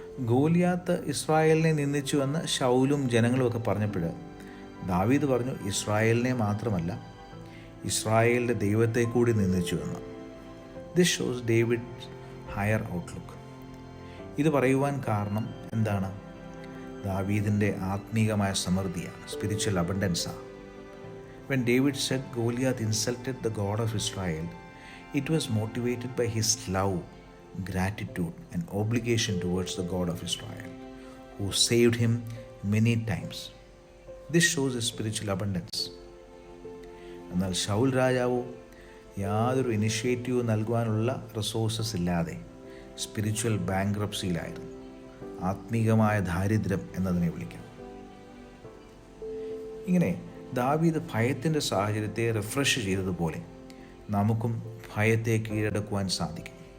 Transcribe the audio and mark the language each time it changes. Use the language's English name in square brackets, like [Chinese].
[Malayalam] ഗോലിയാത്ത് ഇസ്രായേലിനെ നിന്ദിച്ചു എന്ന് ശൗലും ജനങ്ങളും ഒക്കെ പറഞ്ഞപ്പോൾ ദാവീദ് പറഞ്ഞു, ഇസ്രായേലിനെ മാത്രമല്ല ഇസ്രായേലിൻ്റെ ദൈവത്തെ കൂടി നിന്ദിച്ചു എന്ന്. [English] This shows David higher outlook. [Malayalam] ഇത് പറയുവാൻ കാരണം എന്താണ്? ദാവീദിൻ്റെ ആത്മീകമായ സമൃദ്ധിയാണ്, spiritual അബണ്ടൻസാണ്. [English] When David said Goliath insulted the God of Israel, it was motivated by his love, gratitude and obligation towards the God of Israel, who saved him many times. This shows a spiritual abundance. [Malayalam] എന്നാൽ ശൗൽ രാജാവോ യാതൊരു initiative നൽകുവാനുള്ള resources ഇല്ലാതെ spiritual ബാങ്ക്രപ്സിയിലായിരുന്നു. ആത്മീകമായ ദാരിദ്ര്യം എന്നതിനെ വിളിക്കാം. ഇങ്ങനെ ദാവീദ് ഭയത്തിൻ്റെ സാഹചര്യത്തെ refresh ചെയ്തതുപോലെ നമുക്കും ഭയത്തെ കീഴടക്കുവാൻ സാധിക്കും.